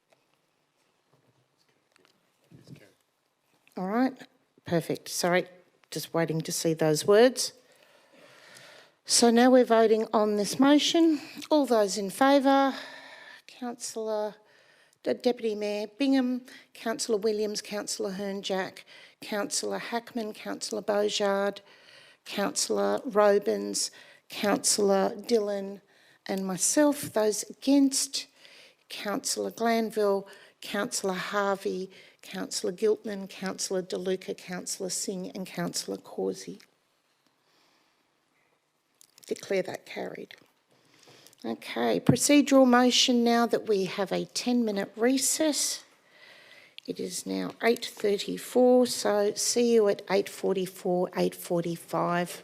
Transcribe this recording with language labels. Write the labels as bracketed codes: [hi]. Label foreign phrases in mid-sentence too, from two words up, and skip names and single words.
[en] All right, perfect. Sorry, just waiting to see those words. So now we're voting on this motion. All those in favour? Councillor, Deputy Mayor Bingham, Councillor Williams, Councillor Hernjack, Councillor Hackman, Councillor Beaujard, Councillor Robins, Councillor Dillon and myself. Those against? Councillor Glanville, Councillor Harvey, Councillor Giltman, Councillor DeLuca, Councillor Singh and Councillor Causey. Declare that carried. Okay, procedural motion now that we have a 10-minute recess. It is now 8:34, so see you at 8:44, 8:45.